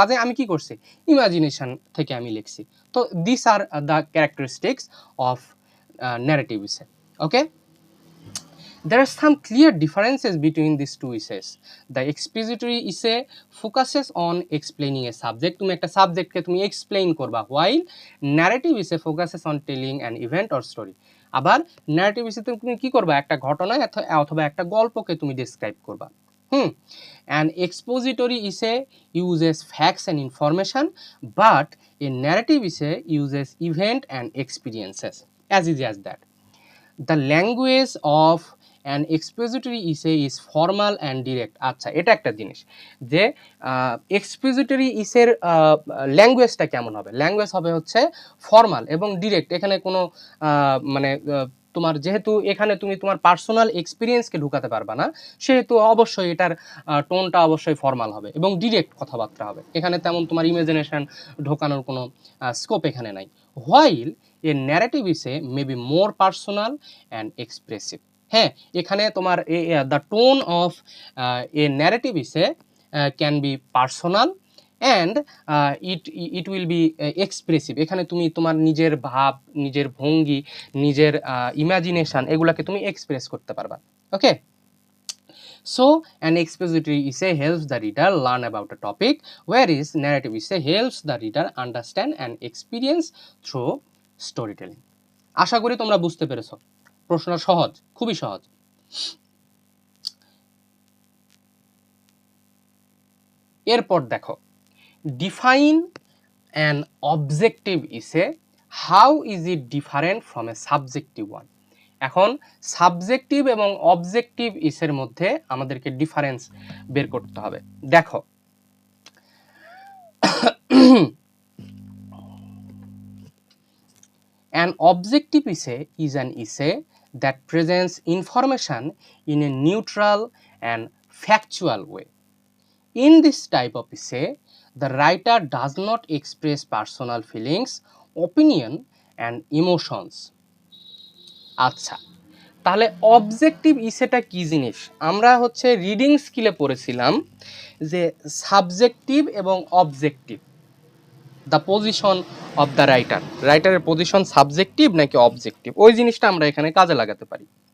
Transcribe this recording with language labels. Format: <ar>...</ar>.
<bn>কাজে আমি কি করছি, ইমাজিনেশন থেকে আমি লিখছি। তো</bn> <en>This are the characteristics of narrative essay. Okay, there are some clear differences between these two essays. The expository essay focuses on explaining a subject,</en> <bn>তুমি একটা সাবজেক্টকে তুমি এক্সপ্লেইন করবা,</bn> <en>while narrative essay focuses on telling an event or story.</en> <bn>আবার narrative essay তুমি কি করবা, একটা ঘটনা অথবা একটা গল্পকে তুমি ডেসক্রাইব করবা।</bn> <en>An expository essay uses facts and information, but a narrative essay uses event and experiences. As easy as that. The language of an expository essay is formal and direct.</en> <bn>আচ্ছা, এটা একটা জিনিস যে এক্সপোজিটরি ইসের ল্যাঙ্গুয়েজটা কেমন হবে, ল্যাঙ্গুয়েজ হবে হচ্ছে ফর্মাল এবং ডিরেক্ট। এখানে কোনো মানে তোমার যেহেতু এখানে তুমি তোমার পার্সোনাল এক্সপিরিয়েন্সকে ঢুকাতে পারবা না, সেহেতু অবশ্যই এটার টোনটা অবশ্যই ফর্মাল হবে এবং ডিরেক্ট কথাবার্তা হবে, এখানে তেমন তোমার ইমাজিনেশন ঢোকানোর কোনো স্কোপ এখানে নাই।</bn> <en>While a narrative essay may be more personal and expressive.</en> <bn>হ্যাঁ, এখানে তোমার</bn> <en>The tone of a narrative essay can be personal and it will be expressive.</en> <bn>এখানে তুমি তোমার নিজের ভাব, নিজের ভঙ্গি, নিজের ইমাজিনেশন এগুলাকে তুমি এক্সপ্রেস করতে পারবা।</bn> <en>Okay, so an expository essay helps the reader learn about a topic, whereas narrative essay helps the reader understand and experience through storytelling.</en> <bn>আশা করি তোমরা বুঝতে পেরেছো, প্রশ্ন সহজ, খুবই সহজ। এরপর দেখো,</bn> <en>Define an objective ইসে, how is it different from a subjective one.</en> <bn>এখন সাবজেক্টিভ এবং অবজেক্টিভ ইসের মধ্যে আমাদেরকে ডিফারেন্স বের করতে হবে। দেখো,</bn> <en>an objective essay is an essay that presents information in a neutral and factual way. In this type of essay, the writer does not express personal feelings, opinion and emotions.</en> <bn>আচ্ছা, তাহলে objective ইসেটা কি জিনিস? আমরা হচ্ছে reading স্কিলে পড়েছিলাম যে subjective এবং objective,</bn> <en>the position of the writer,</en> <bn>রাইটারের position subjective নাকি অবজেক্টিভ, ওই জিনিসটা আমরা এখানে কাজে লাগাতে পারি।</bn>